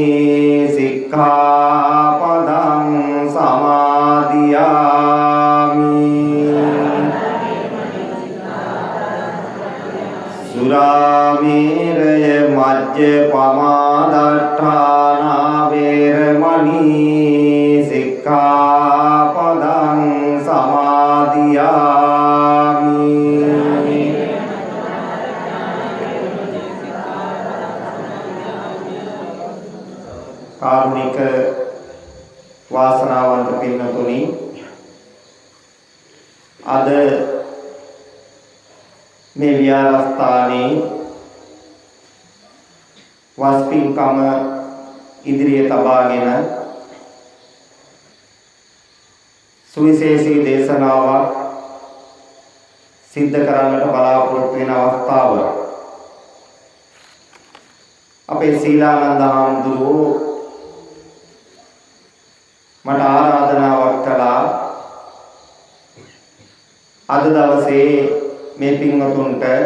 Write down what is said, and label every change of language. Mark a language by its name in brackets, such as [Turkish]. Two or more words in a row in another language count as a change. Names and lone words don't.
[Pali] सिक्खापदं समादियामि सुरामेरय मज्जपमादट्ठाना वेरमणि सिक्खापदं समादियामि [Sinhala] කාරුණික වාසනාවන්ත पिන්නතුනි අද මේ විහාරස්ථානයේ වස්පින්කම ඉදිරියේ තබාගෙන සුවිශේෂී දේශනාවක් සිද්ධ කරන්නට බලාපොරොත්තු වෙන අවස්ථාව අපේ සීලානන්ද හාමුදුරුවෝ මට ආරාධනාවක් කළා අද දවසේ මේ පින්වතුන්ට